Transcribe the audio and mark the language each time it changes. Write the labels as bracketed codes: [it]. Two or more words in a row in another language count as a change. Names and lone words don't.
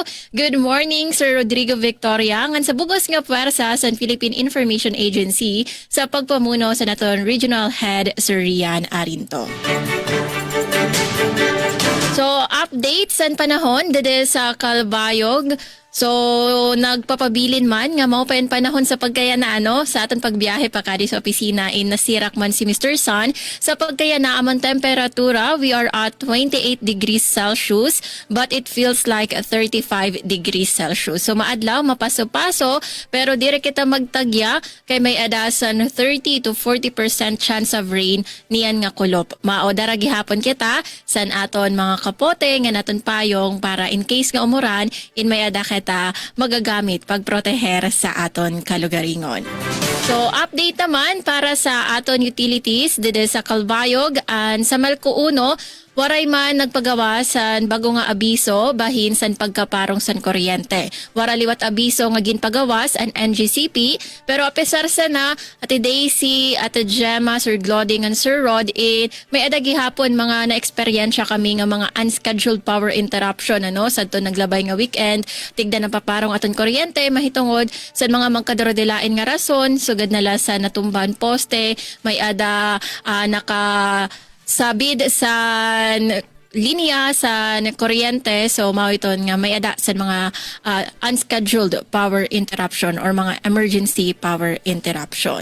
[en] Good morning [war] Sir Rodrigo Victoria ngan sa bugos nga pwersa sa Philippine Information Agency sa pagpamuno sa naton Regional Head Sir Rian Arinto. So, update sa panahon dede sa Calbayog. So, nagpapabilin man nga mao pa panahon sa pagkaya na sa aton pagbiyahe pa kadi sa opisina in nasirak man si Mr. Sun. Sa pagkaya na among temperatura, [en] we are at 28 degrees Celsius but it feels like 35 degrees Celsius. [war] So, maadlaw, mapaso-paso pero dire kita magtagya kay may adasan [en] 30 to 40% chance of rain [war] niyan nga kulop. Mao dara gihapon kita san aton mga kapote nga naton payong para [en] in case [war] nga umuran in may ada kita magagamit pagproteher sa aton kalugaringon. So, update naman para sa aton utilities dito sa Calbayog and sa Melco 1, waray man nagpagawa san bago nga abiso bahin san pagkaparong san kuryente. Wara liwat abiso nga ginpagawas an NGCP, pero apesar sa na Ate Daisy, Ate Gemma, Sir Glody and Sir Rod, may adagi hapon mga na-eksperyensya kami nga mga [en] unscheduled power interruption [war] sa to naglabay nga weekend. Tigda na paparong aton kuryente mahitungod sa mga magkadarodelain nga rason, sugad na sa natumban poste, may ada nakasabid sa linya sa kuryente, so mao iton nga may ada sa mga [en] unscheduled power interruption [war] or mga [en] emergency power interruption.